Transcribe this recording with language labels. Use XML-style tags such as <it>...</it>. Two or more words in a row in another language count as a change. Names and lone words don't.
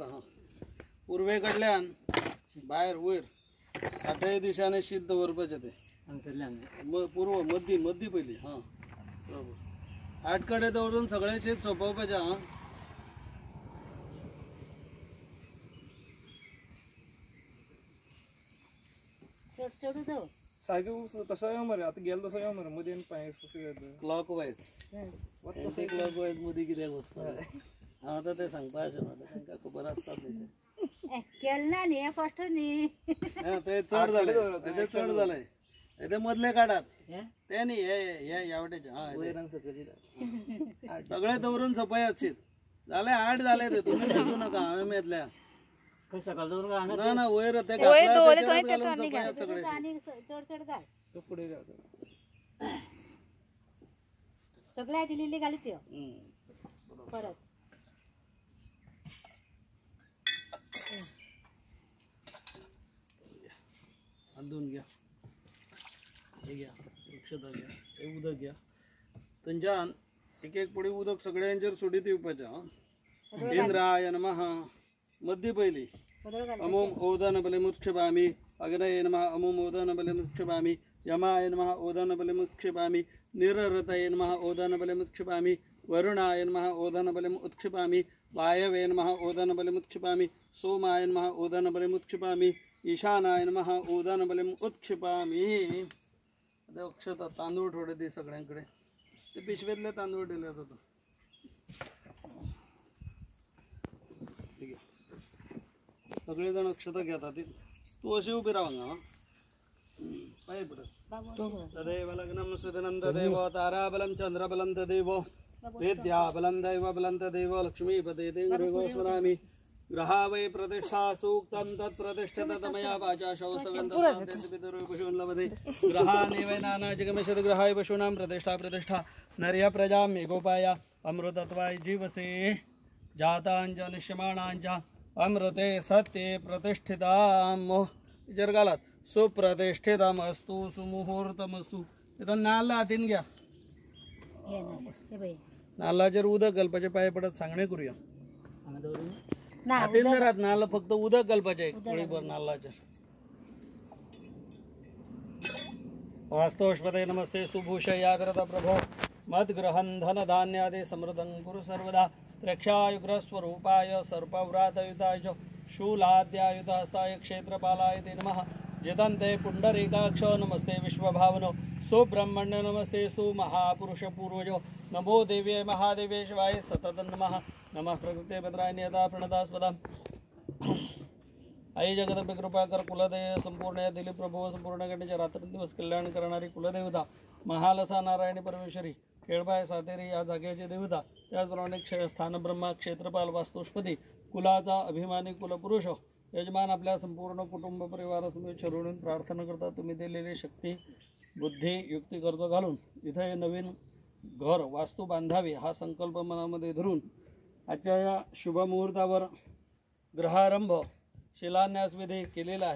<kok>हां पूर्वे कडल्यान भायर वयर 8 दिशांनी शीत दवरपाचें तें. पूर्व मद्दी पयली. हां बरोबर 8 कडे दवरून सगळें शीत सोंपोवपाचें. हां चढू दवर सारखं तसं येऊ मरे आता गेलो तसं येऊ मरे मध्ये पाय</kok> <en>clock wise clock wise</en> <kok>मदीं कित्याक वचपा. हांव आतां तें सांगपा आशिल्लो तांकां खबर आसता केलं ना न्ही हें फस्ट न्ही. ते चड जालें. ते चड जालें. ते मदले काडात ते न्ही हे ह्या वाटेचे. हां सगळे दवरून सोंपयात शीत. जाले 8 जाले ते तुमी भिजू नाका हांवें येतल्या सकाळ दवरून ना ना वयर ते सगळे आनी चड घाल तो फुडें सगळ्या दिलेली घाली त्यो परत. बांधून घ्या. हे घ्या अक्षता घ्या. हे उदक घ्या. थंयच्यान एक पुडी उदक सगळ्यांचेर सोडीत येवपाचें.</kok> <sa>इंद्राय नमः</sa> <kok>मध्य पयली</kok> <sa>अमुम ओदन बलिमुक्षिपामि. अग्नये नमः अमुम ओदन बलिमुक्षिपामि. यमाय नमः ओदन बलिमुक्षिपामि. निररतये नमः ओदन बलिमुक्षिपामि. वरुणाय नमः ओदन बलिमुत्क्षिपामि. वायवे नमः ओदन बलिमुत्क्षिपामि. सोमाय नमः ओदन बलिमुत्क्षिपामि. ईशानाय नमः ओदन बलिमुत्क्षिपामि.</sa> <mr>अक्षता तांदूळ थोडे दे सगळ्यांकडे. ते पिशवेतले तांदूळ दिले जातात. सगळे जण अक्षता घेतात. तू अशी उभी राहा हां पाय पडत.</mr> <sa>तदेव लग्नं सुदनं तदेव ताराबलं चंद्रबलं तदेव विद्याबलं दैवबलं तदेव लक्ष्मीपते देवो स्मरामि. ग्रहा वै प्रतिष्ठा सूक्तं तत्प्रतिष्ठित तमया वाचा शौस्तवन्तः लभते. ग्रहाणि वै नाना जगमिषद ग्रहाय पशूनां प्रतिष्ठा नर्य प्रजां गोपाय अमृतत्वाय जीवसे. जाताञ्च निश्यमाणाञ्च अमृते सत्ये प्रतिष्ठिताम जरगालात सुप्रतिष्ठितमस्तु सुमुहूर्तमस्तु.</sa> <kok>इथं नाला हातीन घ्या. हे ना हे बाई नालाचेर उदक घालपाचे पाय पडत सांगणे करूया. ना हातीन जर राहत नाला फक्त उदक घालपाचे थोडीभर नालाचेर.</kok> <sa>वास्तोष्पते नमस्ते सुभूषया विरत प्रभो मद्ग्रहन् धन धान्यादि समृद्धं कुरु सर्वदा. त्र्यक्षायुग्रस्वरूपाय सर्पव्रातयुताय च शूलाद्यायुधहस्ताय क्षेत्रपालाय ते नमः. जिदन्ते पुण्डरीकाक्ष नमस्ते विश्वभावनो सुब्रह्मण्य नमस्ते स्तु महापुरुष पूर्वजो. नमो देव्ये महादेवे शिवाय सतत नमः. नमः प्रकृते भद्राय नियता प्रणतास्पदा.</sa> <mr>आई जगदंबे कृपा कर कुलदेव संपूर्ण या दिलीप प्रभू संपूर्ण गणेश रात्रंदिवस कल्याण करणारी कुलदेवता महालसा नारायणी परमेश्वरी केळबाय सातेरी या जागेची देवता. त्याचप्रमाणे स्थान ब्रह्मा क्षेत्रपाल वास्तुष्पती कुलाचा अभिमानी कुलपुरुष यजमान आपल्या संपूर्ण कुटुंब परिवारासमोर शरणून प्रार्थना करता. तुम्ही दिलेली शक्ती बुद्धी युक्ती कर्ज घालून इथे नवीन घर वास्तू बांधावी हा संकल्प मनामध्ये धरून आजच्या या शुभमुहूर्तावर ग्रहारंभ शिलान्यास विधी केलेला आहे.</mr>